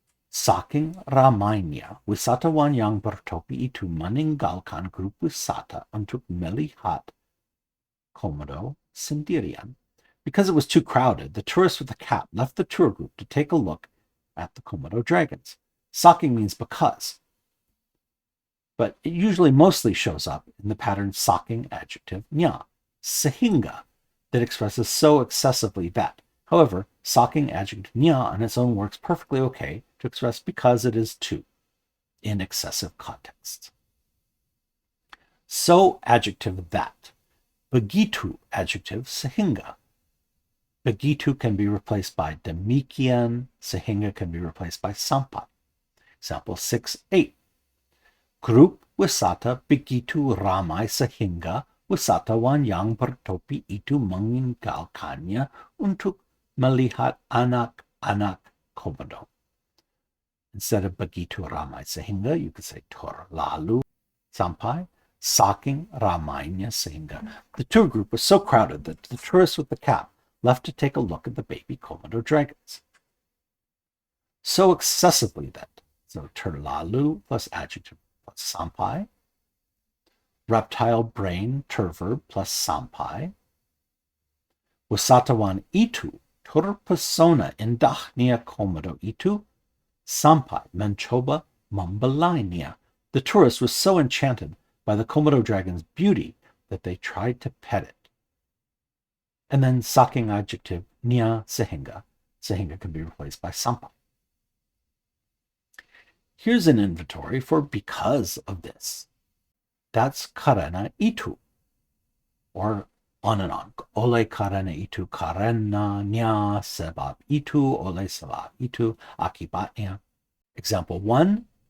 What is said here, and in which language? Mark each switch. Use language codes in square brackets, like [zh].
[id] Saking ramainya, wisatawan yang bertopi itu meninggalkan grup wisata untuk melihat Komodo sendirian. [en] Because it was too crowded, the tourists with the cap left the tour group to take a look at the Komodo dragons. Saking means because, but it usually mostly shows up in the pattern saking adjective nya, sehingga, that expresses so excessively that. However, saking adjective nya on its own works perfectly okay to express because it is to in excessive contexts. So adjective that. Begitu adjective sehingga. Begitu can be replaced by demikian. Sehingga can be replaced by sampai. Example 6.8. [id] Grup wisata begitu ramai sehingga wisatawan yang bertopi itu meninggalkannya untuk melihat anak-anak Komodo. [en] Instead of [id] begitu ramai sehingga, [en] you could say [id] terlalu sampai, saking ramainya sehingga. [en] The tour group was so crowded that the tourists with the cap left to take a look at the baby Komodo dragons. So excessively that. So terlalu plus adjective plus sampai. Reptile brain, terverb plus sampai. [id] Wisatawan itu terpesona indahnya Komodo itu sampai mencoba membelainya. [en] The tourist was so enchanted by the Komodo dragon's beauty that they tried to pet it. And then saking adjective nya sehingga. Sehingga can be replaced by sampai. Here's an inventory for because of this. That's karena itu. Or on and on. [id] Oleh karena itu, karenanya, sebab itu, oleh sebab itu, akibatnya. [en] Example 1,